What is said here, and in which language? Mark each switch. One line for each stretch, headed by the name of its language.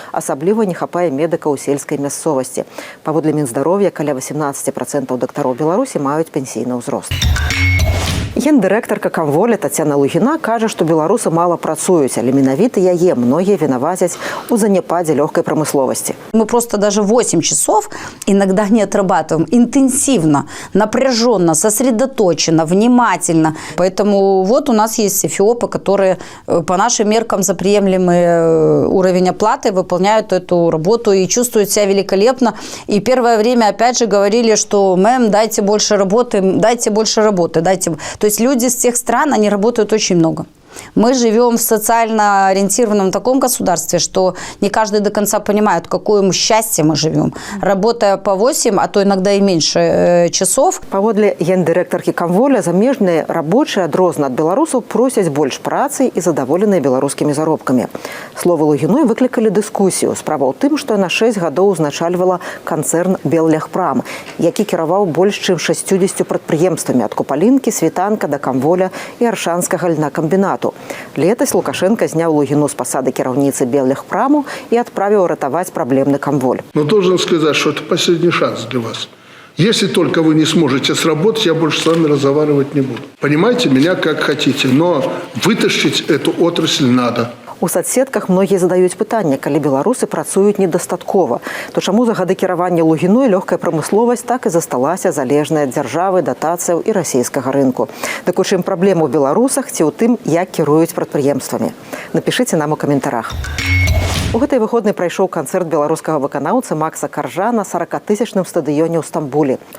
Belarusian: Асабліва не хапае медыкаў у сельскай мясцовасці. Паводле Мінздароўя каля 18% дактароў Беларусі маюць пенсійны ўзрост. Гендырэктарка Камволя Тацяна Лугіна кажа, што беларусы мала працуюць, але менавіта яе многія вінавацяць у заняпадзе лёгкай прамысловасці.
Russian: Мы просто даже 8 часов иногда не отрабатываем интенсивно, напряженно, сосредоточенно, внимательно. Поэтому вот у нас есть эфиопы, которые по нашим меркам за приемлемый уровень оплаты выполняют эту работу и чувствуют себя великолепно. И первое время опять же говорили, что мэм, дайте больше работы, дайте больше работы, дайте. То есть люди с тех стран, они работают очень много. Мы живем в социально ориентированном таком государстве, что не каждый до конца понимает, какое счастье мы живем. Работая по 8, а то иногда и меньше часов.
Belarusian: Паводле гендырэктаркі Камволя, замежныя рабочыя адрозна ад беларусаў просяць больш працы і задаволеныя беларускімі заробкамі. Словы Лугіной выклікалі дыскусію. Справа ў тым, што яна 6 гадоў узначальвала канцэрн «Беллегпрам», які кіраваў больш чым 60 прадпрыемствамі ад Купалінкі, Світанка да Камволя і Аршанскага льнакамбінату. Летась Лукашенко зняў Лугіну з пасады кіраўніцы «Беллегпраму» і адправіў ратаваць праблемны Камволь.
Russian: Но должен сказать, что это последний шанс для вас. Если только вы не сможете сработать, я больше с вами разговаривать не буду. Понимаете меня как хотите, но вытащить эту отрасль надо.
Belarusian: У соцсетках многія задаюць пытанне: калі беларусы працуюць недастаткова, то чаму за гады кіравання Лугіной лёгкая прамысловасць так і засталася залежная ад дзяржавы, датацыяў і расійскага рынку? Дык у чым праблема ў беларусах ці ў тым, як кіруюць прадпрыемствамі? Напішыце нам у каментарах. У гэтай выходнай прайшоў канцэрт беларускага выканаўцы Макса Каржа на 40-тысячным стадыёне ў Стамбуле.